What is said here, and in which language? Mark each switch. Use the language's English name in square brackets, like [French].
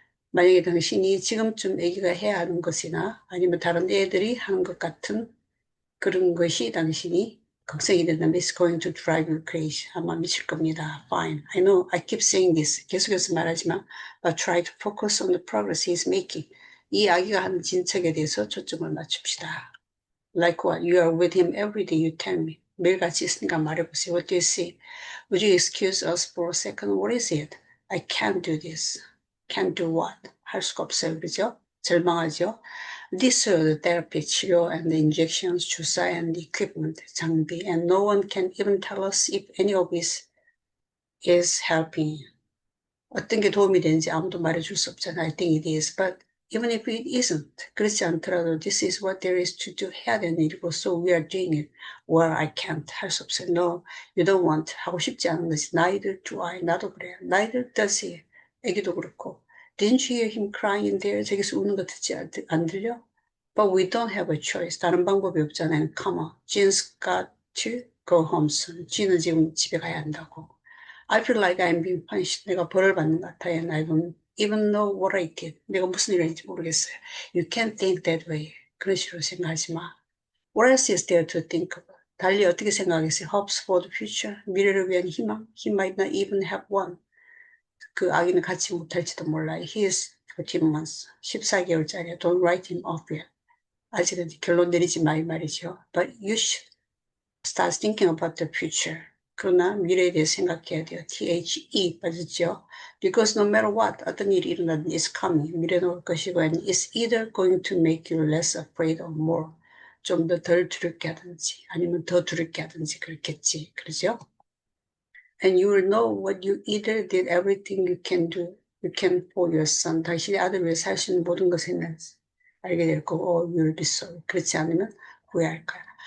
[Korean] 만약에 당신이 지금쯤 아기가 해야 하는 것이나 아니면 다른 애들이 하는 것 같은 그런 것이 당신이 걱정이 된다면 [English] it's going to drive you crazy. [Korean] 아마 미칠 겁니다. [English] Fine. I know I keep saying this. [Korean] 계속해서 말하지만 [English] but try to focus on the progress he is making. [Korean] 이 아기가 하는 진척에 대해서 초점을 맞춥시다. [English] Like what? You are with him every day, you tell me. [Korean] 매일 같이 있으니까 말해보세요. [English] What do you see? Would you excuse us for a second? What is it? I can't do this. Can't do what? [Korean] 할 수가 없어요. 그죠? 절망하죠? [English] This is the therapy, 치료, and the injections, 주사, and the equipment, 장비, and no one can even tell us if any of this is helping. [Korean] 어떤 게 도움이 되는지 아무도 말해줄 수 없잖아요. [English] I think it is, but even if it isn't, [Korean] 그렇지 않더라도 [English] this is what there is to do. [Korean] 해야 되는 일이고, [English] so we are doing it. Well, I can't. [Korean] 할 수 없어요. [English] No, you don't want. [Korean] 하고 싶지 않은 것이. [English] Neither do I. [Korean] 나도 그래요. [English] Neither does he. [Korean] 애기도 그렇고. [English] Didn't you hear him crying in there? [Korean] 저기서 우는 거 듣지 안 들려? [English] But we don't have a choice. [Korean] 다른 방법이 없잖아요. [English] Come on. Jean's got to go home soon. [Korean] Jean은 지금 집에 가야 한다고. [English] I feel like I'm being punished. [Korean] 내가 벌을 받는 것 같아요. [English] And I don't even know what I did. [Korean] 내가 무슨 일을 했는지 모르겠어요. [English] You can't think that way. [Korean] 그런 식으로 생각하지 마. [English] What else is there to think about? [Korean] 달리 어떻게 생각하겠어요? [English] Hopes for the future. [Korean] 미래를 위한 희망. [English] He might not even have one. [Korean] 그 아기는 갖지 못할지도 몰라요. [English] He is 14 months. [Korean] 14개월짜리야. [English] Don't write him off yet. [Korean] 아직은 결론 내리지 마 이 말이죠. [English] But you should start thinking about the future. [Korean] 그러나 미래에 대해 생각해야 돼요. THE 빠졌죠. [English] Because no matter what, [Korean] 어떤 일이 일어나든 [English] it's coming. [Korean] 미래는 올 것이고 [English] and it's either going to make you less afraid or more. [Korean] 좀 더 덜 두렵게 하든지 아니면 더 두렵게 하든지 그렇겠지. 그러죠? [English] And you will know what you either did everything you can for your son. [Korean] 당신의 아들 위해 살 수 있는 모든 것을 알게 될 거고, [English] you'll be sorry. [Korean] 그렇지 않으면 후회할 거야.